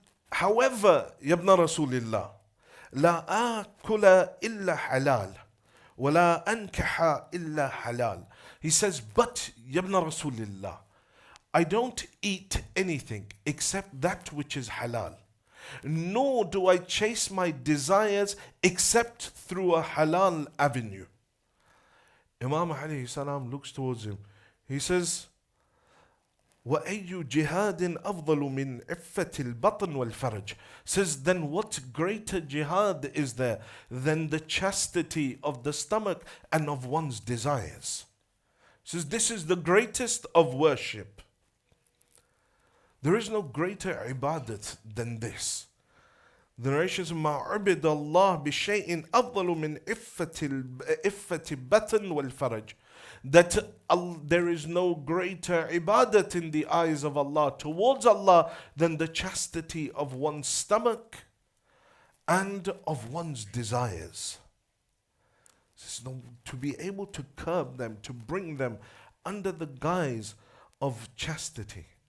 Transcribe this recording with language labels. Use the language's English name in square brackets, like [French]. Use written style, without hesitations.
[English] However, Ya ibn Rasulillah, [Arabic] لا آكل إلا حلال ولا أنكح إلا حلال. [English] He says, but Ya ibn Rasulillah, I don't eat anything except that which is halal. Nor do I chase my desires except through a halal avenue. Imam alayhi salam looks towards him. He says, [Arabic] وَأَيُّ جِهَادٍ أَفْضَلُ مِنْ عِفَّةِ الْبَطْنِ وَالْفَرْجِ. [English] Says, then what greater jihad is there than the chastity of the stomach and of one's desires? Says, this is the greatest of worship. There is no greater ibadat than this. The narration says, [Arabic] مَا عُبِدَ اللَّهِ بِشَيْءٍ أَفْضَلُ مِنْ إِفَّةِ الْبَطْنِ وَالْفَرْجِ. [English] That there is no greater ibadat in the eyes of Allah, towards Allah, than the chastity of one's stomach and of one's desires. To be able to curb them, to bring them under the guise of chastity.